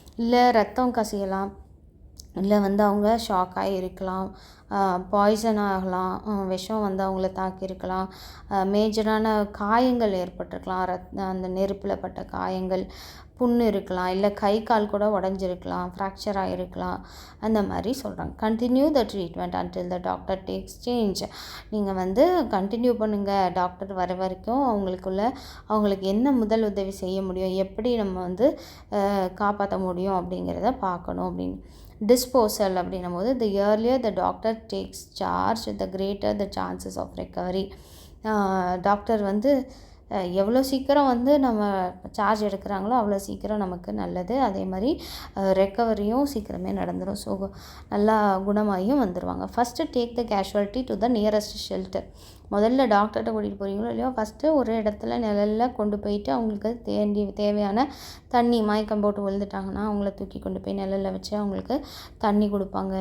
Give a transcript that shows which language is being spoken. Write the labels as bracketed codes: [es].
[ta] இல்லை ரத்தம் கசியலாம், இல்லை வந்து அவங்க ஷாக்காகி இருக்கலாம், பாய்சன் ஆகலாம், விஷம் வந்து அவங்கள தாக்கியிருக்கலாம், மேஜரான காயங்கள் ஏற்பட்டிருக்கலாம், அந்த நெருப்பில் பட்ட காயங்கள், புண்ணு இருக்கலாம், இல்லை கை கால் கூட உடஞ்சிருக்கலாம், ஃப்ராக்சர் ஆகிருக்கலாம், அந்த மாதிரி சொல்கிறாங்க. [en] Continue the treatment until the doctor takes change. [ta] நீங்கள் வந்து கண்டினியூ பண்ணுங்கள், டாக்டர் வர வரைக்கும் அவங்களுக்கு என்ன முதல் உதவி செய்ய முடியும், எப்படி நம்ம வந்து காப்பாற்ற முடியும் அப்படிங்கிறத பார்க்கணும் அப்படின்னு. [en] disposal [ta] அப்படின்னும் போது, [en] the earlier the doctor takes charge the greater the chances of recovery. [ta] Doctor வந்து எவ்வளோ சீக்கிரம் வந்து நம்ம சார்ஜ் எடுக்கிறாங்களோ அவ்வளோ சீக்கிரம் நமக்கு நல்லது. அதே மாதிரி ரெக்கவரியும் சீக்கிரமே நடந்துடும். ஸோ நல்லா குணமாகியும் வந்துடுவாங்க. [en] First take the casualty to the nearest shelter. [ta] முதல்ல டாக்டர்கிட்ட கூட்டிகிட்டு போகிறீங்களோ இல்லையோ, ஃபஸ்ட்டு ஒரு இடத்துல நிழலில் கொண்டு போயிட்டு அவங்களுக்கு தேவையான தண்ணி, மயக்கம் போட்டு விழுந்துட்டாங்கன்னா அவங்கள தூக்கி கொண்டு போய் நிழலில் வச்சு அவங்களுக்கு தண்ணி கொடுப்பாங்க.